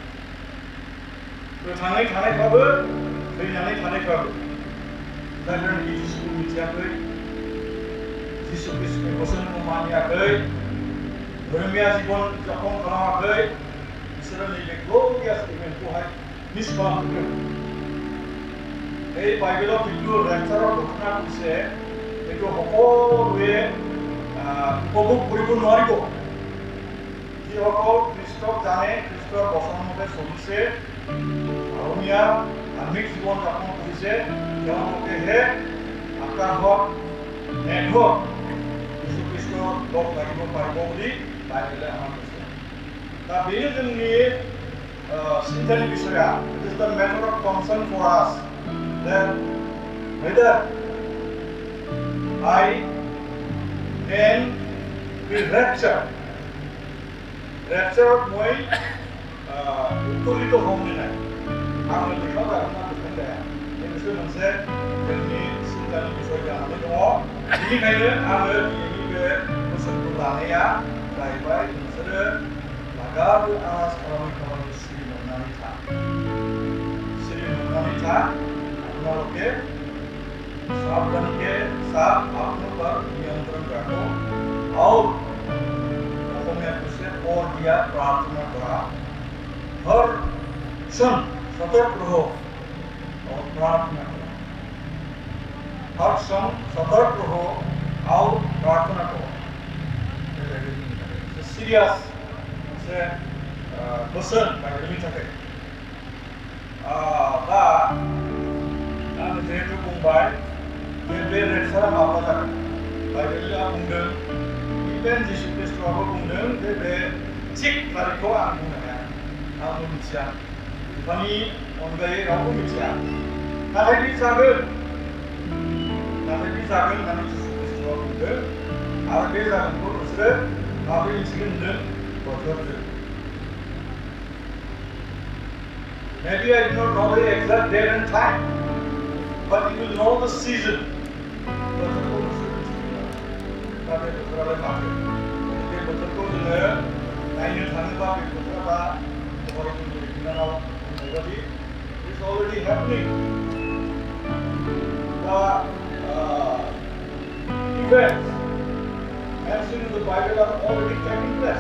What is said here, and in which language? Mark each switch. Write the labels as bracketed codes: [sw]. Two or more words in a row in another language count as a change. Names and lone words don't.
[brx] गोथाङै थानायफ्राबो थैनानै थानायफ्राबो जायफोरनाखि जिसुखौ मिथियाखै जिसु ख्रिस्ट'नि बोसोनखौ मानियाखै धर्मिया जीवन जापन खालामाखै बिसोरो नैबे ग्ल'रियास इभेन्टखौहाय मिस खालामदों [as] এই বাইবেলত কিন্তু ৰেপচাৰৰ ঘটনা হৈছে এইটো সকলোৱে উপভোগ কৰিব নোৱাৰিব যিসকল খ্ৰীষ্টক জানে খ্ৰীষ্টৰ বচনমতে চলিছে ধৰ্মীয়া ধাৰ্মিক জীৱন যাপন কৰিছে তেওঁলোকেহে আকাশত মেঘত যীশু খ্ৰীষ্টৰ লগ লাগিব পাৰিব বুলি বাইবেলে আমাক কৈছে [brx] दा बेयो जोंनि चिन्तानि बिषया [en] it is the matter of concern for us that whether I can be raptured [as] মই উত্তোলিত হম নে নাই [brx] आङो लेखा जागोन ना बेखौ जाया बे मोनसे जोंनि चिन्तानि बिषय जानानै दङ बेनिखायनो आङो दिनैनि बे बोसोनखौ लानाया जाहैबाय नोंसोरो लागाबो आर'ज खालामै सिरि मोननानै [as] था আপোনালোকে [hi] सावधानी के साथ अपनों पर नियंत्रण रखो और और दिया प्रार्थना करा हर क्षण सतर्क रहो और प्रार्थना करो हर क्षण सतर्क रहो और प्रार्थना करो [brx] सीरियस से बोसोन बायदिनि थाखाय दा आं जिहेतु बुंबाय बे रेपचारा माब्ला जागोन बाइबेला बुंदों इभेन जिसु ख्रिस्ट'आबो बुंदों बे थिग तारिखखौ आं बुंनो हाया आंबो मिथिया बिफानि अनगायै रावबो मिथिया नाथाय बे जागोन होननानै जिसु ख्रिस्ट'आ बुंदों आरो बे जागोनखौ नोंसोरो माबोरै मिथिगोन होनदों बोथोरजों [en] Maybe I do not know the exact date and time, but you will know the season. [brx] बोथोरखौ नोंसोरो मिथिगोन दा बे बोथोरालाय माबोरै बे बोथोरखौ जोङो नायनो थाङोबा बे बोथोरा दा दहाय जोंनि बिनानाव बुंनाय बादि [en] it's already happening. दा events mentioned in the Bible are already taking place.